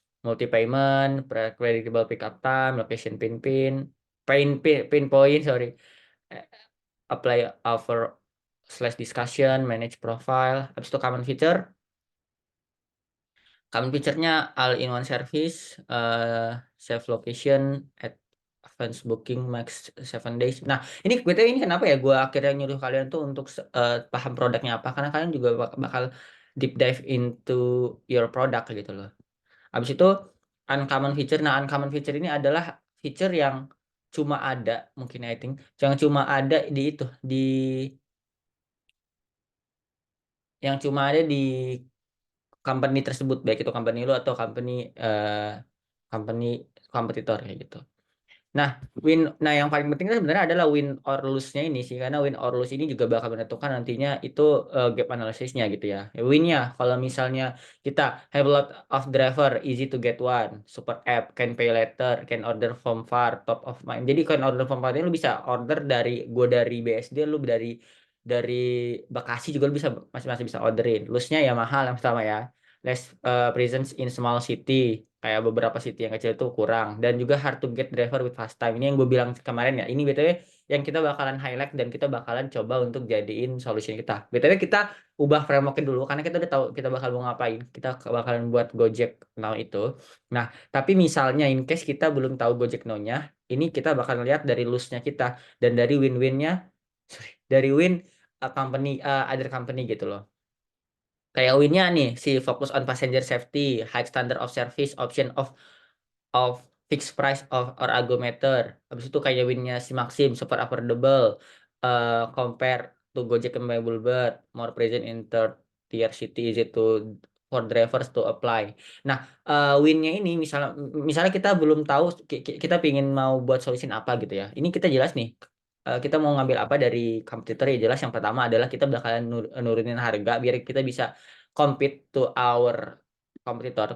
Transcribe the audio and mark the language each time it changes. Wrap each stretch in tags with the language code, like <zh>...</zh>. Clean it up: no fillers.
<en>Multi payment, predictable pickup time, location pin point, sorry. Eh, Apply offer slash discussion, manage profile,</en> <id>habis itu</id> <en>common feature. Common feature-nya all-in-one service, save location, advance booking max 7 days.</en> <id>Nah, ini kenapa ya gue akhirnya nyuruh kalian tuh untuk paham produknya apa? Karena kalian juga bakal</id> <en>deep dive into your product</en> <id>gitu loh. Habis itu uncommon feature. Nah, uncommon feature ini adalah feature yang cuma ada mungkin</id> <en>I think</en> <id>yang cuma ada di itu di yang cuma ada di company tersebut baik itu company lu atau company company kompetitor kayak gitu. Nah, nah yang paling penting kan sebenarnya adalah win or lose-nya ini sih, karena win or lose ini juga bakal menentukan nantinya itu gap analysisnya gitu ya. Win-nya kalau misalnya kita</id> <en>have a lot of driver, easy to get one, super app, can pay later, can order from far, top of mind.</en> <id>Jadi can order from far ini lu bisa order dari gue dari BSD, lu dari Bekasi juga lu bisa masih masih bisa orderin. Lose-nya ya mahal yang pertama ya.</id> <en>Less presence in small city,</en> <id>kayak beberapa city yang kecil itu kurang, dan juga</id> <en>hard to get driver with fast time.</en> <id>Ini yang gue bilang kemarin ya, ini btw yang kita bakalan highlight dan kita bakalan coba untuk jadiin solusi kita. Btw kita ubah frameworknya dulu karena kita udah tahu kita bakal mau ngapain, kita bakalan buat Gojek Now itu. Nah, tapi misalnya in case kita belum tahu Gojek Now-nya, ini kita bakal lihat dari loss-nya kita dan dari win-win-nya, sorry, dari win company, other company gitu loh. Kayak winnya nih, si</id> <en>focus on passenger safety, high standard of service, option of fixed price of or agometer.</en> <id>Habis itu kayak winnya si</id> <en>Maxim, super affordable, compare to Gojek and Bluebird, more present in third tier city, easy to for drivers to apply.</en> <id>Nah, winnya ini misalnya kita belum tahu kita pingin mau buat solution apa gitu ya. Ini kita jelas nih. Kita mau ngambil apa dari kompetitor ya, jelas yang pertama adalah kita bakalan nurunin harga biar kita bisa compete to our kompetitor.</id>